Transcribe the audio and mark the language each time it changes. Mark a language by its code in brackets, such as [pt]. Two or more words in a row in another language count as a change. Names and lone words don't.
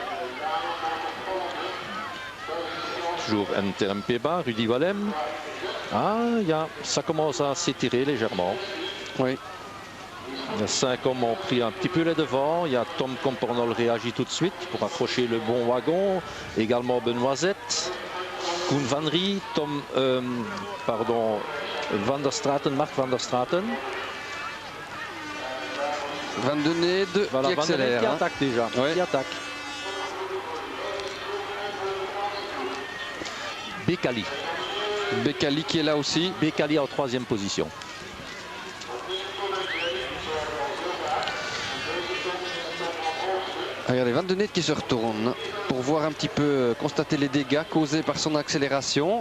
[fr] Toujours NTM Peba, Rudy Wallem. Ah, ça commence à s'étirer légèrement. Oui. Les 5 hommes ont pris un petit peu les devants. Il y a Tom Compornol réagit tout de suite pour accrocher le bon wagon. Également Benoît Zet, Koen Van Rie, Van der Straten, Mark Van der Straten. Van de Nede voilà, qui accélère. Qui attaque déjà. Ouais. Qui attaque. Bekali. Bekali qui est là aussi. Bekali en 3e position. Regardez, Van de Nede qui se retourne pour voir un petit peu, constater les dégâts causés par son accélération.